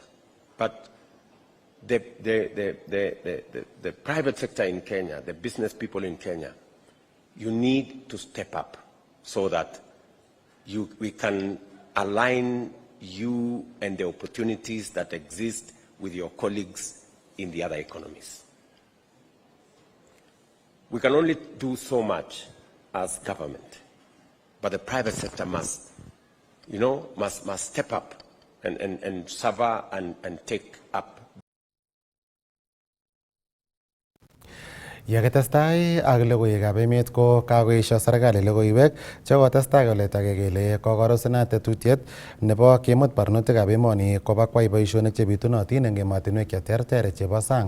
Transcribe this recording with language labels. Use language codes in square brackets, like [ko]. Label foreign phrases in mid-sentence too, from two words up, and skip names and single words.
[en] But the private sector in Kenya, the business people in Kenya, you need to step up so that we can align you and the opportunities that exist with your colleagues in the other economies. We can only do so much as government, but the private sector must step up and suffer and take up. [kln] Yakitestai ak logoiwekab emet ko kakoesho serikali logoiwek chekotestai koletake kele kokorosenat tetutiet nebo kemut barnotikab emoni koba kwai boisionik chebitunotin eng emotinwek cheterter chebo sang.